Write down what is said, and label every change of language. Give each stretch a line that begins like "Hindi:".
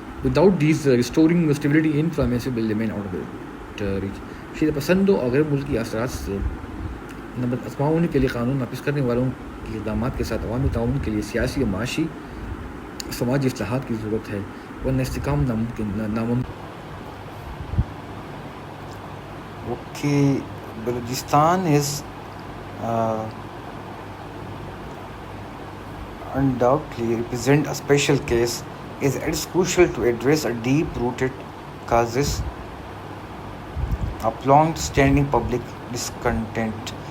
English: Without these, restoring stability in influence will remain out of reach.
Urdu: شدت پسندوں اور غیر ملکی اثرات سے ازماؤں کے لیے قانون نافذ کرنے والوں کے اقدامات کے ساتھ عوامی تعاون کے لیے سیاسی اور معاشی سماجی اصلاحات کی ضرورت ہے، ورنہ استحکام ناممکن.
English: Okay, Balochistan is undoubtedly represent a special case, as it is crucial to address a deep-rooted causes of long-standing public discontent.